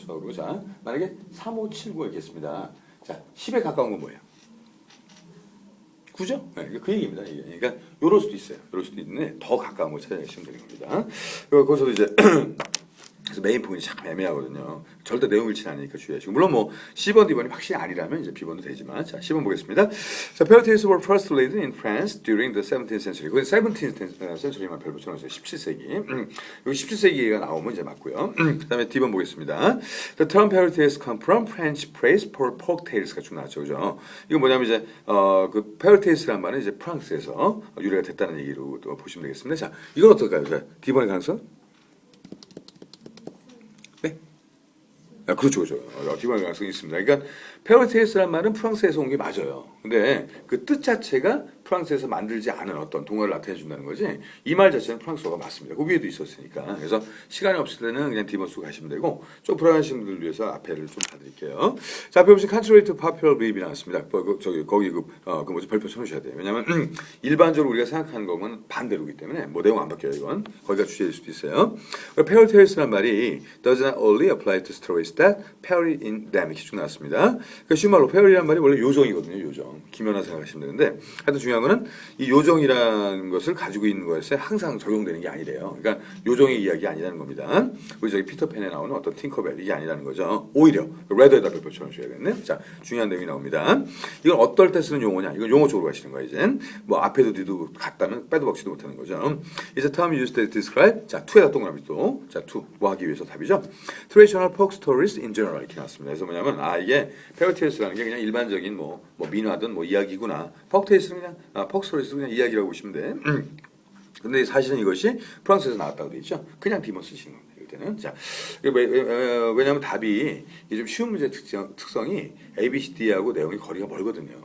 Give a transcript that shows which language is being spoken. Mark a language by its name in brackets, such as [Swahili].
[Korean] 수학으로. 자, 만약에 3579 있겠습니다. 자, 10에 가까운 건 뭐예요? 9죠? 네, 그 얘기입니다. 이게. 그러니까 요럴 수도 있어요. 요럴 수도 있는데 더 가까운 걸 찾아내시면 되는 겁니다. 거기서도 이제 그래서 메인 포인트 참 애매하거든요. 절대 내용 일치는 아니니까 주의하시고. 물론 뭐 C번, D번이 확실히 아니라면 이제 B번도 되지만. 자, 10번 보겠습니다. [English] 자, fairy tales were first laid in France during the 17th century. [Korean] 그건 [English] 17th century [Korean] 만 별로 붙여놨어요. 17세기. 여기 17세기가 나오면 이제 맞고요. 그다음에 D번 보겠습니다. [English] The term fairy tales come from French phrase for folk tales [Korean] 가 쭉 나왔죠, 그죠? 이건 뭐냐면 이제 그 fairy tales란 말은 이제 프랑스에서 유래가 됐다는 얘기로 또 보시면 되겠습니다. 자, 이건 어떨까요? 자, D번의 가능성? 그렇죠, 그렇죠. 디바의 가능성이 있습니다. 그러니까 페어리테일스란 말은 프랑스에서 온 게 맞아요. 근데 그 뜻 자체가 프랑스에서 만들지 않은 어떤 동화를 나타내 준다는 거지. 이 말 자체는 프랑스어가 맞습니다. 그 위에도 있었으니까. 그래서 시간이 없을 때는 그냥 디번 쓰고 가시면 되고 좀 불안하신 분들 위해서 앞에를 좀 봐드릴게요. 자, 앞에 보시면 [English] Contrary to popular belief [Korean] 이 나왔습니다. 거기 별표 쳐놓으셔야 돼요. 왜냐하면 일반적으로 우리가 생각하는 것은 반대로기 때문에 뭐 내용 안 바뀌어요. 이건 거기가 주제일 수도 있어요. 페어리테일스란 말이 [English] does not only apply to stories that period in them [Korean] 이렇게 쭉 나왔습니다. 그 쉬운 말로 페어리라는 말이 원래 요정이거든요. 요정. 김연아 생각하시면 되는데 하여튼 중요한 거는 이 요정이라는 것을 가지고 있는 것에 항상 적용되는 게 아니래요. 그러니까 요정의 이야기 아니라는 겁니다. 우리 저기 피터팬에 나오는 어떤 팅커벨 이게 아니라는 거죠. 오히려 레더에다 별표 쳐주셔야겠네. 자, 중요한 내용이 나옵니다. 이건 어떨 때 쓰는 용어냐? 이건 용어 쪽으로 가시는 거예요. 이제 뭐 앞에도 뒤도 같다면 빼도 박지도 못하는 거죠. 이제 [English] term used to describe [Korean] 자, to에다 동그라미 또 자, to 뭐 하기 위해서 답이죠. [English] Traditional folk stories in general [Korean] 이렇게 나왔습니다. 그래서 뭐냐면 이게 페어리테일스라는 게 그냥 일반적인 뭐 민화든 뭐 이야기구나. folk-tale스는 그냥 folk-stories는 그냥 이야기라고 보시면 돼. 근데 사실은 이것이 프랑스에서 나왔다고 돼 있죠. 그냥 디머 쓰시는 겁니다. 이럴 때는 자, 왜냐하면 답이 좀 쉬운 문제 특성이 A, B, C, D하고 내용이 거리가 멀거든요.